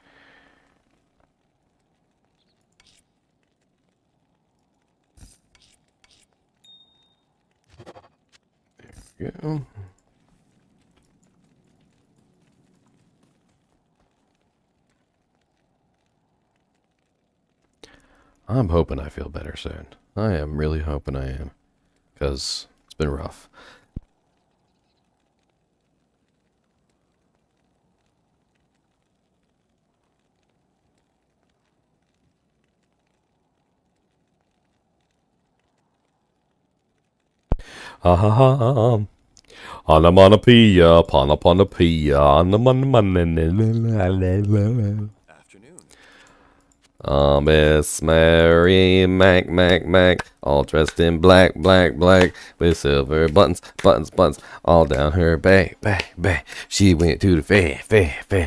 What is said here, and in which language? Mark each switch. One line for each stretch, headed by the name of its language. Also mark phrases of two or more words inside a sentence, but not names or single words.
English: There we go. I'm hoping I feel better soon. I am really hoping I am. Because it's been rough. Ha ha ha. Onomatopoeia, panoponopoeia, onomatopoeia. Miss Mary Mac, all dressed in black, with silver buttons, all down her back. She went to the fair.